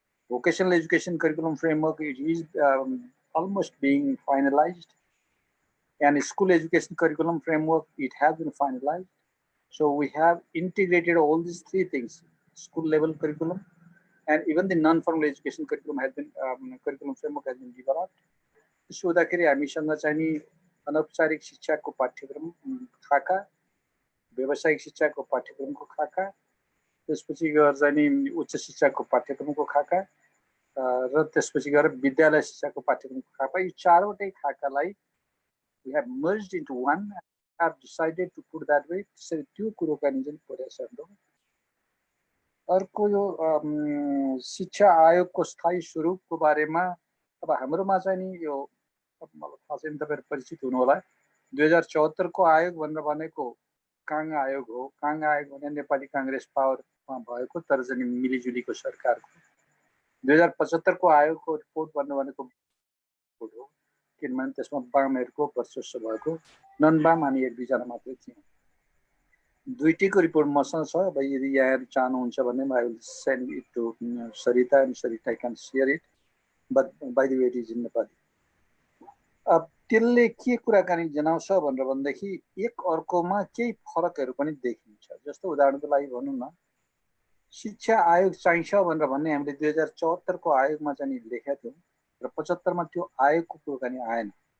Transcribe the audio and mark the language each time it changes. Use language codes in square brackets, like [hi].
[en] Vocational education curriculum framework, it is almost being finalized. And school education curriculum framework, it has been finalized. So we have integrated all these 3 things, school level curriculum, and even the non-formal education curriculum has been curriculum framework has been developed. So that [ne] हामीसँग चाहिँ नि अनौपचारिक शिक्षाको पाठ्यक्रम खाका, व्यावसायिक शिक्षाको पाठ्यक्रमको खाका, त्यसपछि गएर चाहिँ नि उच्च शिक्षाको पाठ्यक्रमको खाका र त्यसपछि गएर विद्यालय शिक्षाको पाठ्यक्रमको खाका, यो 4वटै खाकालाई [en] we have merged into one. Have decided to put that way. [ne] त्यसरी त्यो कुरोकानी चाहिँ परेछ हाम्रो। अर्को यो शिक्षा आयोगको स्थायी स्वरूपको बारेमा अब हाम्रोमा चाहिँ नि यो मलाई थाहा छैन, तपाईहरु परिचित हुनु होला। 2074 को आयोग भनेको काङ आयोग हो। काङ आयोग भने नेपाली कांग्रेस पावरमा भएको तर चाहिँ मिलिजुलीको सरकारको। 2075 को आयोगको रिपोर्ट भनेको हो, किनभने त्यसमा वामहरुको वर्चस्व भएको, नन वाम हामी 1-2 जना मात्रै थियौं। दुईटैको रिपोर्ट मसँग छ। अब यदि यहाँ चाहनुहुन्छ भने [en] I will send it to Sarita and Sarita can share it, but by the way it is in Nepali. [ne] अब त्यसले के कुराकानी जनाउँछ भनेर भन्दाखेरि एक अर्कोमा केही फरकहरु पनि देखिन्छ। जस्तो उदाहरणको लागि भनौं न, शिक्षा आयोग चाहिन्छ भनेर भन्ने हामीले 2074 को आयोगमा चाहिँ लेखेका थियौं र 75 मा त्यो आयोगको कुराकानी आएन।